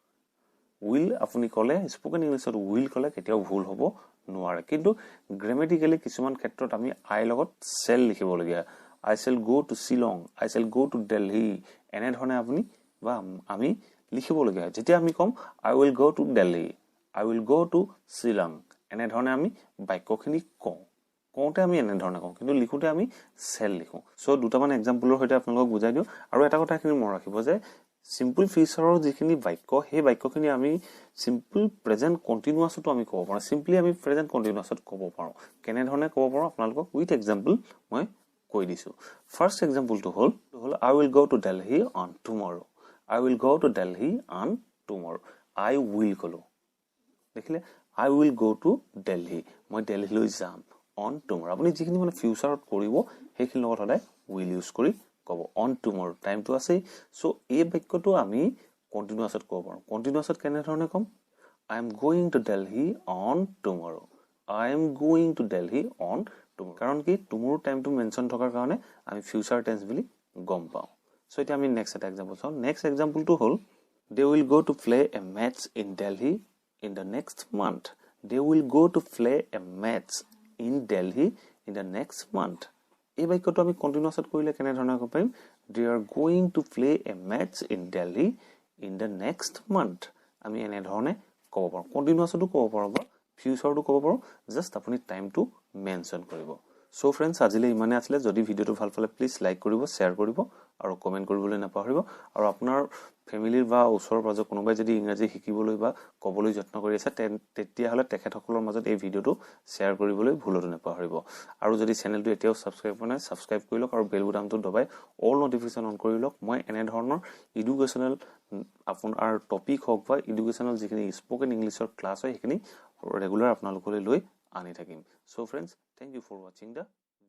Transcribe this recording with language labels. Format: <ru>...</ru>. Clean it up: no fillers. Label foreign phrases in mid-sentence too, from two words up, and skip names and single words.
<as>উইল আপুনি কলে</as> <en>spoken English</en> <as>উইল কলে কেতিয়াও ভুল হ'ব নোৱাৰে কিন্তু গ্ৰামেটিক্যালি কিছুমান ক্ষেত্ৰত আমি আই লগত চেল লিখিব লগিয়া I</as> <en>shall go to Shillong I shall go to Delhi</en> <as>এনে ধৰণে আপুনি বা আমি লিখিব লগিয়া যেতিয়া আমি কম</as> <en>I will go to Delhi I will go to Shillong</en> <as>এনে ধৰণে আমি বাক্যখিনি কওঁতে আমি এনে ধৰণে কওঁ কিন্তু লিখোতে আমি চেল লিখো সো দুটামান এক্সাম্পলৰ সৈতে আপোনালোকক বুজাই দিও আৰু এটা কথাখিনি মনত ৰাখিব যে সিম্পল ফিউচাৰৰ যিখিনি বাক্য সেই বাক্যখিনি আমি</as> <en>simple present continuous</en> <as>আমি ক'ব পাৰো সিম্পলি আমি প্ৰেজেন্ট কন্টিনিউয়াছত ক'ব পাৰো কেনে ধৰণে ক'ব পাৰো আপোনালোকক</as> <en>with example</en> <as>মই কৈ দিছো</as> <en>first example</en> <as>হ'ল</as> <en>I will go to Delhi on tomorrow I will go to Delhi on tomorrow I will</en> <as>কলো দেখিলে</as> <en>I will go to Delhi</en> <as>মই দিল্লীলৈ যাম</as> <en>on tomorrow</en> <as>আপুনি যিখিনি মানে ফিউচাৰত কৰিব সেইখিনি লগত সদায় will ইউজ কৰি ক'ব on tomorrow টাইমটো আছে সো এই বাক্যটো আমি কন্টিনিউয়াছত ক'ব পাৰো কন্টিনিউয়াছত কেনে ধৰণে কম</as> <en>I am going to Delhi on tomorrow I am going to Delhi on tomorrow</en> <as>কাৰণ কি tomorrow টাইমটো মেনশন থকাৰ কাৰণে আমি</as> <en>future tense</en> <as>বুলি গম পাওঁ সো এতিয়া আমি নেক্সট এটা এক্সাম্পল চাওঁ</as> <en>next example</en> <as>হ'ল</as> <en>they will go to play a match in Delhi in the next month they will go to play a match in Delhi in the next month</en> <as>এই বাক্যটো আমি কন্টিনিউয়াছত কৰিলে কেনে ধৰণে ক'ব পাৰিম</as> <en>they are going to play a match in Delhi in the next month</en> <as>আমি এনে ধৰণে ক'ব পাৰো কন্টিনিউয়াছটো ক'ব পাৰো বা ফিউচাৰটো ক'ব পাৰো জাস্ট আপুনি টাইমটো মেনশন কৰিব</as> <en>so friends</en> <as>আজিলে ইমানে আছিল যদি ভিডিওটো ভাল পালে</as> <en>please like</en> <as>কৰিব শেয়াৰ কৰিব আৰু কমেন্ট কৰিবলৈ নাপাহৰিব আৰু আপোনাৰ ফ্যামিলিৰ বা ওচৰৰ পাজৰ কোনোবাই যদি ইংৰাজী শিকিবলৈ বা ক'বলৈ যত্ন কৰি আছে তেতিয়া হলে তেখেতসকলৰ মাজত এই ভিডিওটো শেয়াৰ কৰিবলৈ ভুলতো নাপাহৰিব আৰু যদি চেনেলটো এতিয়াও সাবস্ক্ৰাইব কৰা নাই সাবস্ক্ৰাইব কৰি লওক আৰু বেল বুটামটো দবাই</as> <en>all notification on</en> <as>কৰি লওক মই এনে ধৰণৰ এডুকেশনাল আপোনাৰ টপিক হওক বা এডুকেশনাল যিখিনি</as> <en>spoken English</en> <as>ক্লাছ হয় সেইখিনি ৰেগুলাৰ আপোনালোকলৈ লৈ আনি থাকিম</as> <en>so friends thank you for watching the</en>